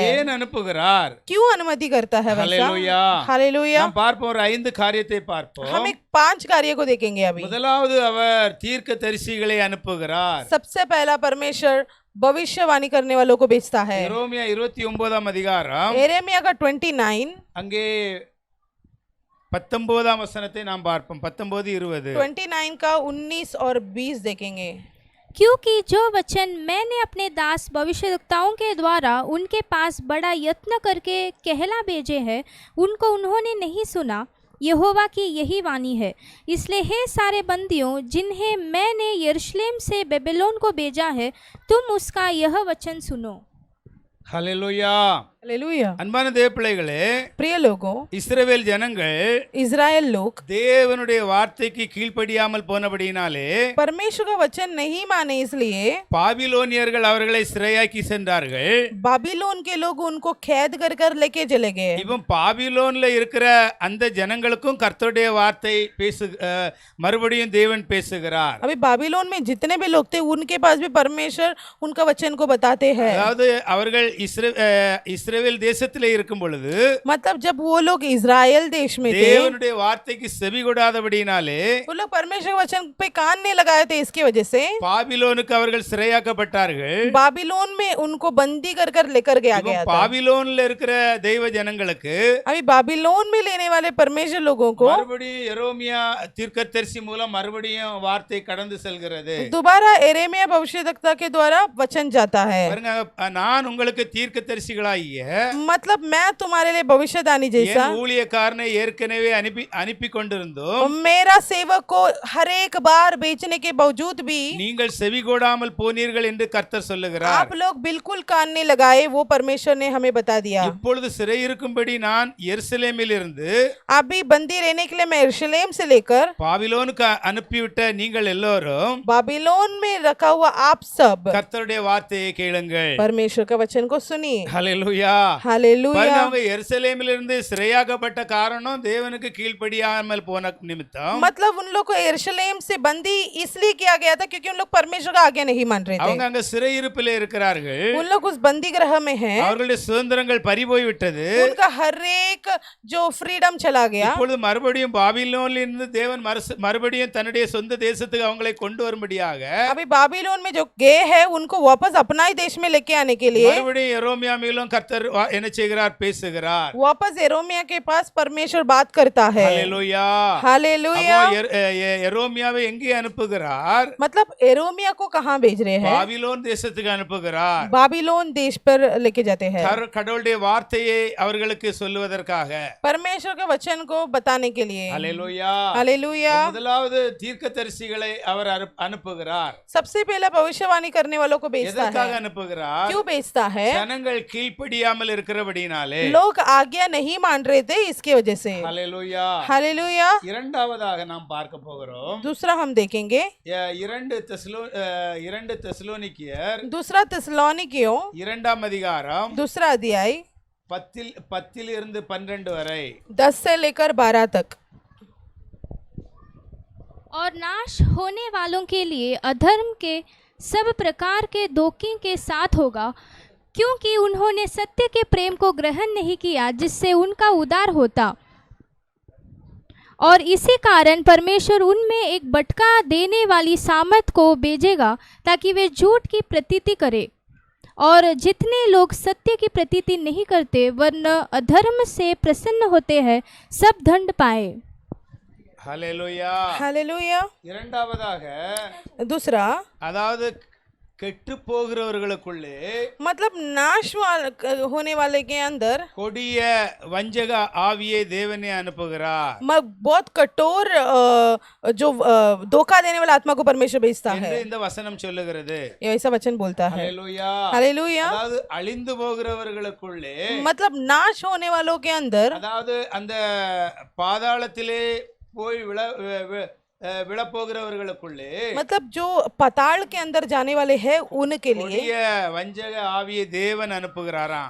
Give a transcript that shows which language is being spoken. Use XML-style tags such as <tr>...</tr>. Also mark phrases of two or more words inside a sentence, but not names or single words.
<ta>ஏன் அனுப்புகிறார்?</ta> <hi>क्यों अनुमति करता है वैसा?</hi> <ta>ஹalleluya.</ta> <hi>हालेलुया.</hi> <ta>நாம் பார்ப்போம், ஒரு 5 காரியத்தை பார்ப்போம்.</ta> <hi>हम एक 5 कार्य को देखेंगे अभी.</hi> <ta>முதலாவது அவர் தீர்க்கதரிசிகளை அனுப்புகிறார்.</ta> <hi>सबसे पहला परमेश्वर भविष्यवाणी करने वालों को भेजता है.</hi> <ta>எரேமியா 29ஆம் அதிகாரம்</ta> <hi>यिर्मयाह का 29</hi> <ta>அங்கே 19ஆம் வசனத்தை நாம் பார்ப்போம். 19-20</ta> <hi>29 का 19 और 20 देखेंगे. क्योंकि जो वचन मैंने अपने दास भविष्यद्वक्ताओं के द्वारा उनके पास बड़ा यत्न करके कहला भेजे हैं, उनको उन्होंने नहीं सुना. यहोवा की यही वाणी है. इसलिए हे सारे बंदियों, जिन्हें मैंने यरूशलेम से बेबीलोन को भेजा है, तुम उसका यह वचन सुनो.</hi> <ta>ஹalleluya.</ta> <hi>हालेलुया.</hi> <ta>அன்பான தேவ பிள்ளைகளே,</ta> <hi>प्रिय लोगों,</hi> <ta>இஸ்ரவேல் ஜனங்கள்</ta> <hi>इजराइल लोग</hi> <ta>தேவனுடைய வார்த்தைக்கு கீழ்ப்படியாமல் போனபடியினாலே</ta> <hi>परमेश्वर का वचन नहीं माने, इसलिए</hi> <ta>பாபிலோனியர்கள் அவர்களை சிறையாக்கி சென்றார்கள்.</ta> <hi>बाबिलोन के लोग उनको कैद कर कर लेके चले गए.</hi> <ta>இப்போ பாபிலோன்ல இருக்கிற அந்த ஜனங்களுக்கும் கர்த்தருடைய வார்த்தை மறுபடியும் தேவன் பேசுகிறார்.</ta> <hi>अभी बाबिलोन में जितने भी लोग थे उनके पास भी परमेश्वर उनका वचन को बताते हैं.</hi> <ta>அதாவது அவர்கள் இஸ்ரவேல் தேசத்திலே இருக்கும் பொழுது,</ta> <hi>मतलब जब वो लोग इजराइल देश में थे,</hi> <ta>தேவனுடைய வார்த்தைக்கு செவி கொடாதபடினாலே</ta> <hi>वो लोग परमेश्वर के वचन पे कान नहीं लगाए थे. इसकी वजह से</hi> <ta>பாபிலோனுக்கு அவர்கள் சிறையாக்கப்பட்டார்கள்.</ta> <hi>बाबिलोन में उनको बंदी कर कर लेकर गया गया था.</hi> <ta>பாபிலோன்ல இருக்கிற தெய்வ ஜனங்களுக்கு</ta> <hi>अभी बाबिलोन में लेने वाले परमेश्वर लोगों को</hi> <ta>மறுபடியும் எரேமியா தீர்க்கதரிசி மூலம் மறுபடியும் வார்த்தை கடந்து செல்கிறது.</ta> <hi>दोबारा यिर्मयाह भविष्यद्वक्ता के द्वारा वचन जाता है.</hi> <ta>பாருங்க, நான் உங்களுக்கு தீர்க்கதரிசிகளாகிய</ta> <hi>मतलब मैं तुम्हारे लिए भविष्यवाणी जैसा</hi> <ta>என் ஊழியக்காரனை ஏற்கனவே அனுப்பி கொண்டிருந்தோம்.</ta> <hi>मेरा सेवक को हर एक बार बेचने के बावजूद भी</hi> <ta>நீங்கள் செவி கொடாமல் போனீர்கள் என்று கர்த்தர் சொல்லுகிறார்.</ta> <hi>आप लोग बिल्कुल कान नहीं लगाए, वो परमेश्वर ने हमें बता दिया.</hi> <ta>இப்பொழுது சிறை இருக்கும்படி நான் எருசலேமில் இருந்து</ta> <hi>अभी बंदी रहने के लिए मैं यरूशलेम से लेकर</hi> <ta>பாபிலோனுக்கு அனுப்பிவிட்ட நீங்கள் எல்லோரும்</ta> <hi>बाबिलोन में रखा हुआ आप सब</hi> <ta>கர்த்தருடைய வார்த்தையை கேளுங்கள்.</ta> <hi>परमेश्वर का वचन को सुनिए.</hi> <ta>ஹல்லேலூயா. பாருங்க</ta> <hi>हालेलुया।</hi> <ta>அவங்க எருசலேமிலிருந்து சிறையாக்கப்பட்ட காரணம் தேவனுக்கு கீழ்ப்படியாமல் போன நிமித்தம்</ta> <hi>मतलब उन लोग को यरूशलेम से बंदी इसलिए किया गया था क्योंकि उन लोग परमेश्वर का आज्ञा नहीं मान रहे</hi> <ta>அவங்க</ta> <hi>थे।</hi> <ta>அங்க சிறையிருப்பிலே இருக்கிறார்கள்</ta> <hi>उन लोग उस बंदी गृह में हैं।</hi> <ta>அவர்களுடைய சுதந்திரங்கள் பறிபோய் விட்டது</ta> <hi>उनका हर एक जो फ्रीडम चला गया।</hi> <ta>இப்பொழுது மறுபடியும் பாபிலோனில் இருந்து தேவன் மறுபடியும் தன்னுடைய சொந்த தேசத்துக்கு அவங்களை கொண்டு வரும்படியாக</ta> <hi>अभी बाबीलोन में जो गए हैं उनको वापस अपना ही देश में लेके आने के लिए</hi> <ta>மறுபடியும் எரோமியா மேலும் கர்த்தர் என்ன செய்கிறார், பேசுகிறார்।</ta> <hi>वापस एरोमिया के पास परमेश्वर बात करता है। हालेलुया हालेलुया।</hi> <ta>எரோமியாவை எங்கே அனுப்புகிறார்?</ta> <hi>मतलब एरोमिया को कहाँ भेज रहे हैं?</hi> <ta>பாபிலோன் தேசத்துக்கு அனுப்புகிறார்।</ta> <hi>बाबीलोन देश पर लेके जाते हैं</hi> <ta>கடவுளுடைய வார்த்தையை அவர்களுக்கு சொல்லுவதற்காக,</ta> <hi>परमेश्वर के वचन को बताने के लिए। हालेलुया हालेलुया।</hi> <ta>முதலாவது தீர்க்கதரிசிகளை அவர் அனுப்புகிறார்।</ta> <hi>सबसे पहला भविष्यवाणी करने वालों को भेजता</hi> <ta>எதற்காக</ta> <hi>है।</hi> <ta>அனுப்புகிறார்?</ta> <hi>क्यों भेजता है?</hi> <ta>ஜனங்கள் கீழ்ப்படியாமல் இருக்கிறபடினாலே।</ta> <hi>लोग आज्ञा नहीं मान रहे थे, इसकी वजह से। हालेलुया। हालेलुया।</hi> <ta>இரண்டாவதாக நாம் பார்க்க போகிறோம்</ta> <hi>दूसरा हम देखेंगे</hi> <ta>இரண்டு தெசலோனிக்கேயர்</ta> <hi>दूसरा थिस्सलुनीकियों</hi> <ta>இரண்டாம் அதிகாரம்</ta> <hi>दूसरा अध्याय</hi> <ta>10 இருந்து 12 வரை।</ta> <hi>10 से लेकर 12 तक। और नाश होने वालों के लिए अधर्म के सब प्रकार के धोखे के साथ होगा, क्योंकि उन्होंने सत्य के प्रेम को ग्रहण नहीं किया जिससे उनका उद्धार होता। और इसी कारण परमेश्वर उनमें एक भटका देने वाली सामर्थ को भेजेगा ताकि वे झूठ की प्रतीति करें। और जितने लोग सत्य की प्रतीति नहीं करते वरन अधर्म से प्रसन्न होते हैं, सब दंड पाए।</hi> <ta>ஹல்லேலூயா।</ta> <hi>हालेलुया।</hi> <ta>இரண்டாவதாக</ta> <hi>दूसरा</hi> <ta>அதாவது கெட்டு போகிறவர்களுக்குள்ளே</ta> <hi>मतलब होने वाले के अंदर</hi> <ta>கொடிய வஞ்சக ஆவியை தேவனே அனுப்புகிறார்।</ta> <hi>बहुत कठोर जो धोखा देने वाला आत्मा को परमेश्वर भेजता है,</hi> <ta>என்று இந்த வசனம் சொல்லுகிறது।</ta> <hi>ये ऐसा वचन बोलता है।</hi> <ta>ஹல்லேலூயா।</ta> <hi>हालेलुया।</hi> <ta>அதாவது அழிந்து போகிறவர்களுக்குள்ளே,</ta> <hi>मतलब नाश होने वालों के अंदर,</hi> <ta>அதாவது அந்த பாதாளத்திலே போய் விழப்போகிறவர்களுக்குள்ளே,</ta> <hi>मतलब जो पाताल के अंदर जाने वाले हैं उनके लिए</hi> <ta>கொடிய வஞ்சக ஆவியை தேவன் அனுப்புகிறாராம்।</ta>